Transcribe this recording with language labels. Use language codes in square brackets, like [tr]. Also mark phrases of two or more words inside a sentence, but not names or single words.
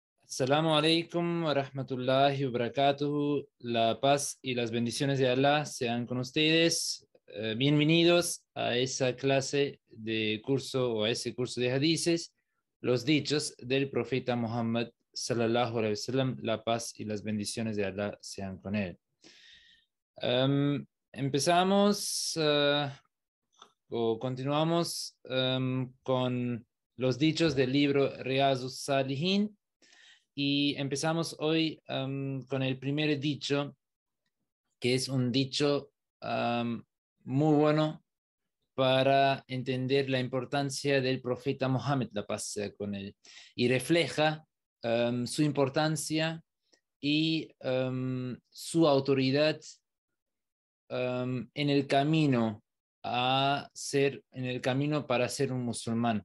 [ar] السلام عليكم ورحمة الله وبركاته. [es] La paz y las bendiciones de Allah sean con ustedes. Bienvenidos a esa clase de curso o a ese curso de hadices, los dichos del profeta Muhammad [ar] صلى الله عليه وسلم. [es] La paz y las bendiciones de Allah sean con él. Empezamos o continuamos con los dichos del libro Riyazus Salihin. Y empezamos hoy con el primer dicho, que es un dicho muy bueno para entender la importancia del profeta Mohammed, la paz sea con él, y refleja su importancia y su autoridad en el camino en el camino para ser un musulmán.